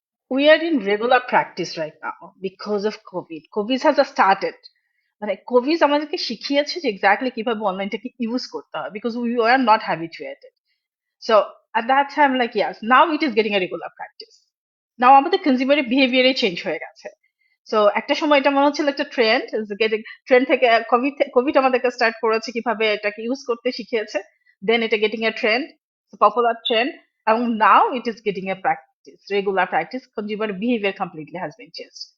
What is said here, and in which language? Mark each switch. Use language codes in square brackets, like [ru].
[en] We are in regular practice right now because of COVID. COVID has started. [bn] মানে Covid আমাদেরকে শিখিয়েছে যে exactly কিভাবে অনলাইনটাকে ইউজ করতে হয় [en] Because we are not habituated. So at that time like yes now it is getting a regular practice. [bn] নাও আমাদের কনজিউমারের বিহেভিয়ারে change হয়ে গেছে. সো একটা সময় এটা মনে হচ্ছিল একটা ট্রেন্ড, ট্রেন্ড থেকে কোভিড আমাদেরকে স্টার্ট করেছে কিভাবে এটাকে ইউজ করতে শিখিয়েছে, দেন এটা getting a trend, popular trend, এবং [en] now it is getting a practice, [bn] regular practice, [en] Consumer behaviour completely has been change.